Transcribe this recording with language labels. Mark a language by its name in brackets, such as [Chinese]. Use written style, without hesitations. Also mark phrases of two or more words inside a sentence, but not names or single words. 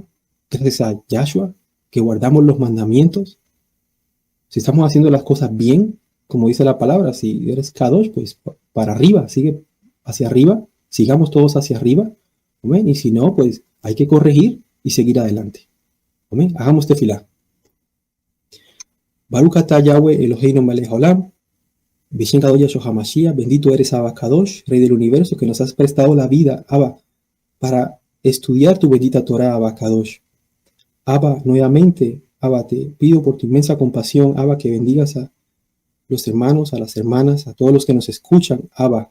[Spanish] Gracias a Yahshua que guardamos los mandamientos. Si estamos haciendo las cosas bien, como dice la palabra, si eres Kadosh, pues para arriba, sigue hacia arriba, sigamos todos hacia arriba. Amén. Y si no, pues hay que corregir y seguir adelante. Amén. Hagamos tefilá. [Hebrew] ברוך אתה יהוה אלוהינו מלך העולם, בשם קדוש ישוע המשיח, [Spanish] bendito eres Abba Kadosh, Rey del universo, que nos has prestado la vida, Abba, para estudiar tu bendita Torah, Abba Kadosh. Abba, nuevamente, Abba, te pido por tu inmensa compasión, Abba, que bendigas a los hermanos, a las hermanas, a todos los que nos escuchan, Abba.